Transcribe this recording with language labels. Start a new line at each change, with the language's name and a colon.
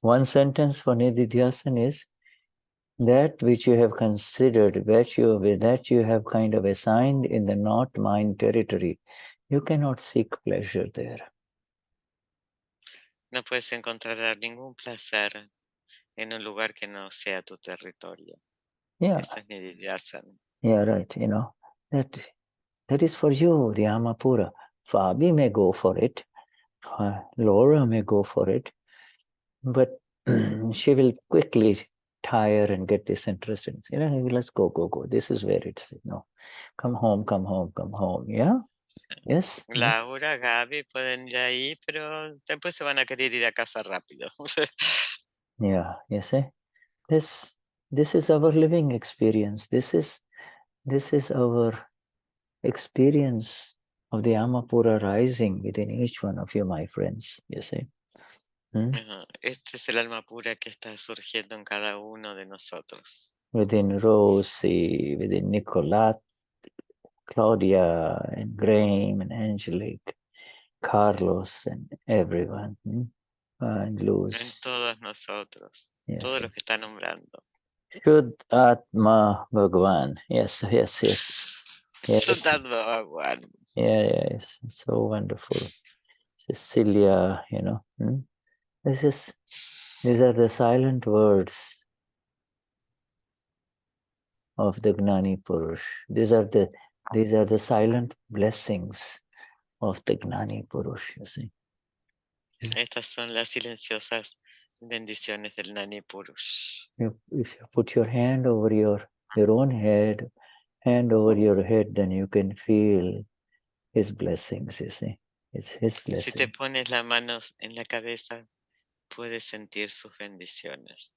English: One sentence for Nididhyasan is, that which you have considered, that you have kind of assigned in the not mind territory, you cannot seek pleasure there.
Spanish: No puedes encontrar ningún placer en un lugar que no sea tu territorio.
English: Yeah.
Spanish: Eso es Nididhyasan.
English: Yeah, right. That is for you, the Amapura. Fabi may go for it. Laura may go for it. But she will quickly tire and get disinterested. Let's go. This is where it's, come home. Yeah? Yes?
Spanish: Laura, Gaby pueden ir ahí, pero después se van a querer ir a casa rápido.
English: Yeah, you see? This is our living experience. This is our experience of the Amapura rising within each one of you, my friends. You see?
Spanish: Este es el alma pura que está surgiendo en cada uno de nosotros.
English: Within Rosie, within Nicolette, Claudia, and Graham, and Angelique, Carlos, and everyone. And Luz.
Spanish: En todos nosotros.
English: Yes,
Spanish: todos los que está nombrando.
Gujarati: Shuddha Bhagwan. Yes. Shuddha Bhagwan.
English: Yes. So wonderful. Cecilia, These are the silent words of the Gnani Purush. These are the silent blessings of the Gnani Purush, you see.
Spanish: Estas son las silenciosas bendiciones del Gnani Purush.
English: If you put your hand over your own head, hand over your head, then you can feel his blessings, you see. It's his blessings.
Spanish: Si te pones las manos en la cabeza, puedes sentir sus bendiciones.